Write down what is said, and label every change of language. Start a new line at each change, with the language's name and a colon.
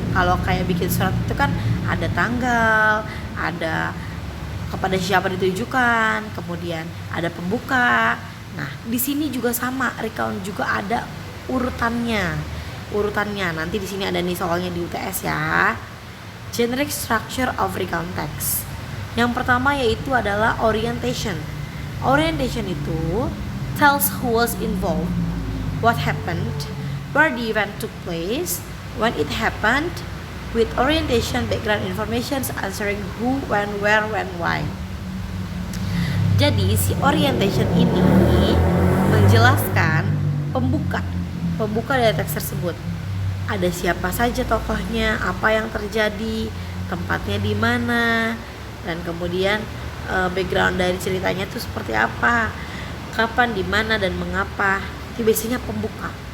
Indonesian: Kalau kayak bikin surat itu kan ada tanggal, ada kepada siapa ditujukan, kemudian ada pembuka. Nah, di sini juga sama, recount juga ada urutannya. Nanti di sini ada nih soalnya di UTS ya.
English: Generic structure of recount text.
Indonesian: Yang pertama yaitu adalah orientation.
English: Orientation
Indonesian: itu
English: tells who was involved, what happened, where the event took place, when it happened, with orientation background information answering who, when, where, when, why.
Indonesian: Jadi si orientation ini menjelaskan pembuka dari teks tersebut. Ada siapa saja tokohnya, apa yang terjadi, tempatnya di mana, dan kemudian background dari ceritanya itu seperti apa, kapan, di mana, dan mengapa. Itu biasanya pembuka.